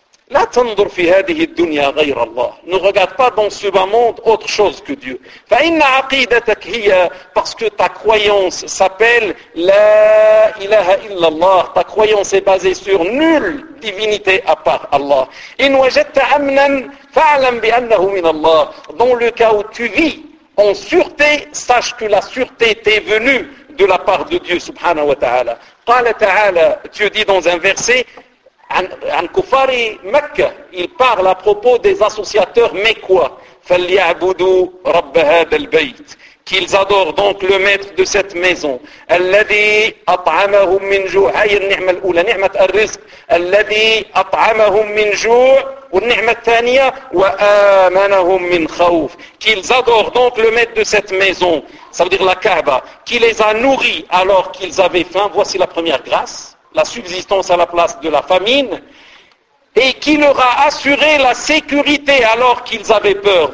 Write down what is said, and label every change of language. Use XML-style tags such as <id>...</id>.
<ar>لا تنظر في هذه الدنيا غير الله.</ar> <fr>Ne regarde pas dans ce bas monde autre chose que Dieu.</fr> <ar>فإن عقيدتك هي,</ar> <fr>parce que ta croyance s'appelle لا إله إلا الله. Ta croyance est basée sur nulle divinité à part Allah.</fr> <ar>إن وجدت أمنا فاعلم بأنه من الله.</ar> <fr>Dans le cas où tu vis en sûreté, sache que la sûreté t'est venue de la part de Dieu سبحانه وتعالى.</fr> <ar>قال تعالى,</ar> <fr>Dieu dit dans un verset,</fr> <ar>عن كفار مكة,</ar> <fr>il parle à propos des associateurs mécois.</fr> <ar>فليعبدوا رب هذا البيت,</ar> <fr>qu'ils adorent donc le maître de cette maison.</fr> <ar>الذي أطعمهم من جوع, هاي النعمة الأولى, نعمة الرزق. الذي أطعمهم من جوع, والنعمة الثانية, وآمنهم من خوف,</ar> <fr>qu'ils adorent donc le maître de cette maison, ça veut dire la Kaaba, qui les a nourris alors qu'ils avaient faim. Voici la première grâce, la subsistance à la place de la famine, et qui leur a assuré la sécurité alors qu'ils avaient peur.</fr>